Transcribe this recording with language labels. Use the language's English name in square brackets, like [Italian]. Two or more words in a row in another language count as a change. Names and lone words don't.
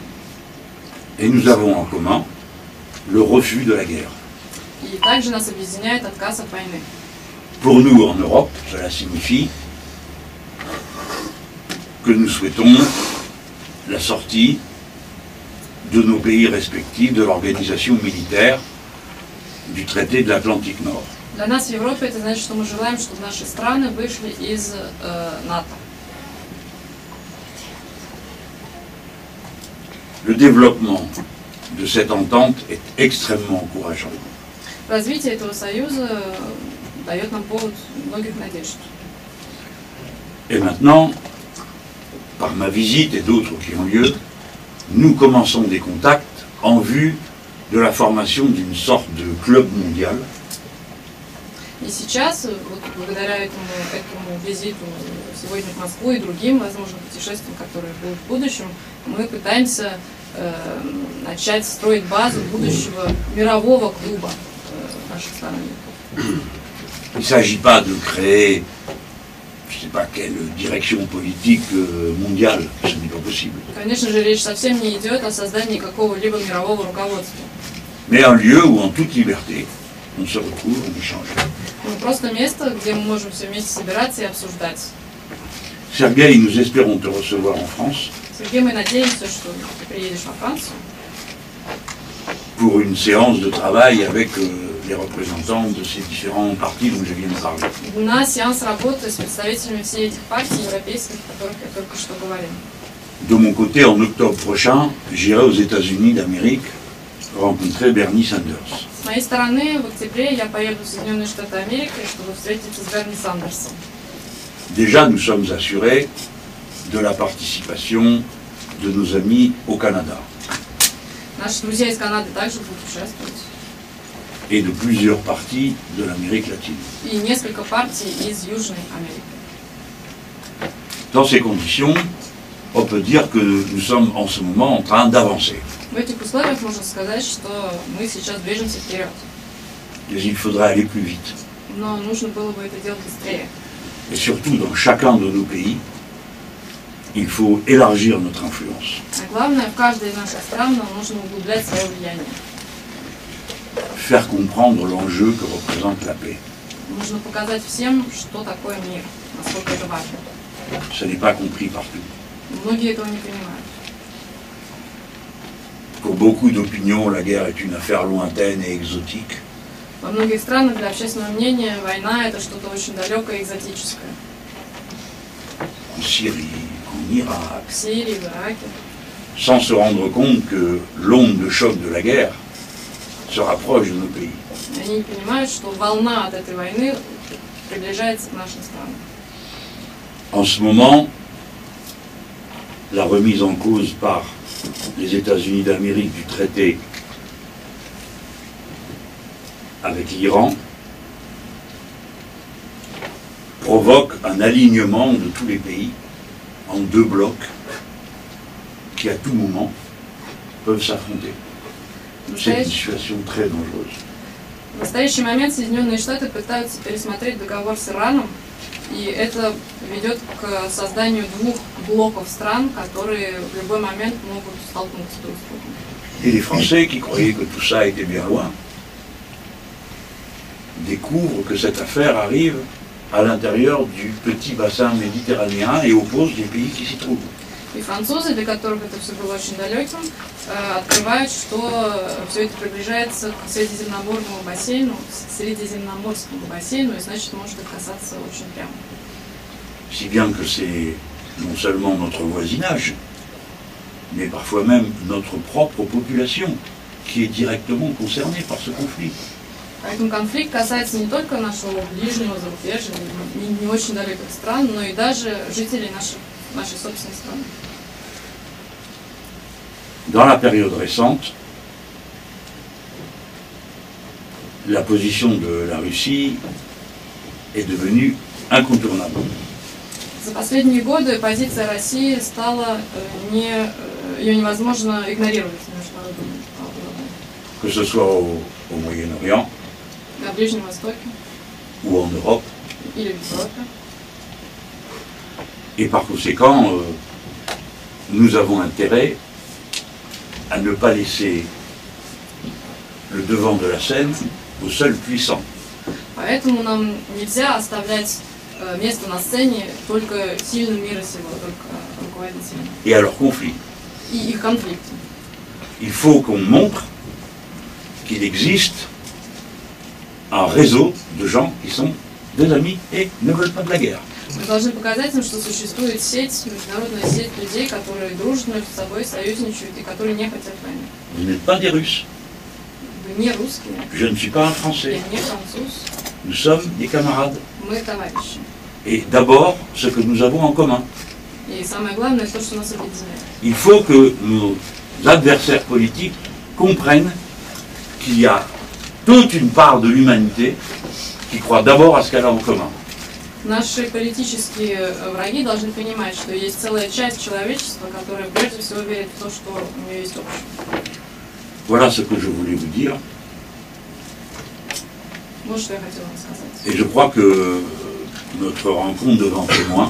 [French] Et nous avons en commun le refus de la guerre. [Russian] И также нас объединяет отказ от войны. [French] Pour nous, en Europe, cela signifie que nous souhaitons la sortie de nos pays respectifs de l'organisation militaire du traité de l'Atlantique Nord. [Russian] Для нас в Европе это значит, что мы желаем, чтобы наши страны вышли из НАТО. [French] Le développement de cette entente est extrêmement encourageant. [Russian] Развитие этого союза дает нам повод многих надежд. [French] Et maintenant, par ma visite et d'autres qui ont lieu, nous commençons des contacts en vue de la formation d'une sorte de club mondial. [Russian] И сейчас, вот благодаря этому визиту сегодня в Москву и другим, возможно, путешествиям, которые будут в будущем, мы пытаемся начать строить базу будущего мирового клуба наших сторонников. [French] Il ne s'agit pas de créer, je ne sais pas quelle direction politique mondiale, ce n'est pas possible. [Russian] Конечно же, речь совсем не идет о создании какого-либо мирового руководства. [French] Mais un lieu où en toute liberté, on se retrouve, on échange. [Russian] Ну, просто место, где мы можем все вместе собираться и обсуждать. [French] Sergueï, nous espérons te recevoir en France [Russian] Сергей, мы надеемся, что ты приедешь во Францию [French] pour une séance de travail avec les représentants de ces différents partis dont je viens de parler. [Russian] на сеанс работы с представителями всех этих партий европейских, о которых я только что говорил. [French] De mon côté, en octobre prochain, j'irai aux États-Unis d'Amérique rencontrer Bernie Sanders. [Russian] С моей стороны, в октябре я поеду в Соединенные Штаты Америки, чтобы встретиться с Берни Сандерсом. [French] Déjà, nous sommes assurés de la participation de nos amis au Canada [Russian] Наши друзья из Канады также будут участвовать. [French] et de plusieurs partis de l'Amérique latine. [Russian] И несколько партий из Южной Америки. [French] Dans ces conditions, on peut dire que nous sommes en ce moment en train d'avancer. [Russian] В этих условиях можно сказать, что мы сейчас движемся вперед. [French] Mais il faudrait aller plus vite. [Russian] Но нужно было бы это делать быстрее. [French] Et surtout, dans chacun de nos pays, il faut élargir notre influence. [Russian] А главное, в каждой из наших стран нам нужно углублять свое влияние. [French] Faire comprendre l'enjeu que représente la paix. [Russian] Нужно показать всем, что такое мир, насколько это важно. [French] Ça n'est pas compris partout. [Russian] Многие этого не понимают. [French] Pour beaucoup d'opinions, la guerre est une affaire lointaine et exotique. [Russian] Во многих странах для общественного мнения война это что-то очень далекое и экзотическое. [French] En Syrie, en Irak, [Russian] В Сирии, в Ираке. [French] sans se rendre compte que l'onde de choc de la guerre se rapproche de nos pays. [Russian] Они не понимают, что волна от этой войны приближается к нашим странам. [French] En ce moment, la remise en cause par les États-Unis d'Amérique du traité avec l'Iran provoque un alignement de tous les pays en deux blocs qui à tout moment peuvent s'affronter. C'est une situation très dangereuse. [Russian] В настоящий момент Соединенные Штаты пытаются пересмотреть договор с Ираном, и это ведет к созданию двух блоков стран, которые в любой момент могут столкнуться друг с другом. [French] Et les Français qui croyaient que tout ça était bien loin découvrent que cette affaire arrive à l'intérieur du petit bassin méditerranéen et oppose les pays qui s'y trouvent. [Russian] И французы, для которых это все было очень далеким, открывают, что все это приближается к Средиземноморскому бассейну, и значит может их касаться очень прямо. [French] Si bien que c'est non seulement notre voisinage, mais parfois même notre propre population qui est directement concernée par ce conflit. [Russian] Поэтому конфликт касается не только нашего ближнего зарубежья, не очень далеких стран, но и даже жителей нашей собственной страны. [French] Dans la période récente, la position de la Russie est devenue incontournable. [Russian] За последние годы позиция России стала ее невозможно игнорировать в международном уровне. [French] Que ce soit au Moyen-Orient [Russian] На Ближнем Востоке [French] ou en Europe. [Russian] или в Европе. [French] Et par conséquent, nous avons intérêt à ne pas laisser le devant de la scène aux seuls puissants. [Russian] Поэтому нам нельзя оставлять место на сцене только сильным мира сего, только руководителям. [French] Et à leurs conflits. [Russian] И их конфликты. [French] Il faut qu'on montre qu'il existe un réseau de gens qui sont des amis et ne veulent pas de la guerre. [Russian] Мы должны показать им, что существует сеть, международная сеть людей, которые дружно между собой союзничают и которые не хотят войны. [French] Vous n'êtes pas des Russes. [Russian] Вы не русские, [French] Je ne suis pas un Français. [Russian] я не француз, [French] Nous sommes des camarades. [Russian] мы товарищи. [French] Et d'abord, ce que nous avons en commun. [Russian] И самое главное, то, что нас объединяет. [French] Il faut que nos adversaires politiques comprennent qu'il y a toute une part de l'humanité qui croit d'abord à ce qu'elle a en commun. [Russian] Наши политические враги должны понимать, что есть целая часть человечества, которая прежде всего верит в то, что у нее есть общее. [French] Voilà ce que je voulais vous dire. [Russian] Вот что я хотела вам сказать. [French] Et je crois que notre rencontre devant témoins